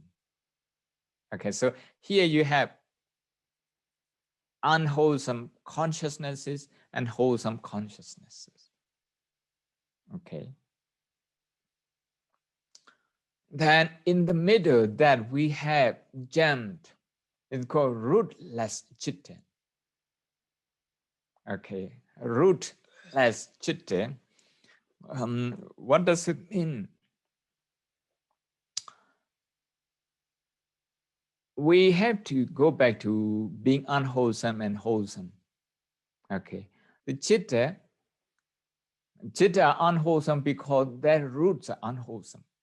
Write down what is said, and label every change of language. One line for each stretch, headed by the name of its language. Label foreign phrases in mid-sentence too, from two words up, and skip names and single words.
English: Okay, so here you have unwholesome consciousnesses and wholesome consciousnesses. Okay. Then in the middle that we have jumped, it's called rootless chitten. Okay, rootless chitten. What does it mean? We have to go back to being unwholesome and wholesome. Okay, the citta are unwholesome because their roots are unwholesome.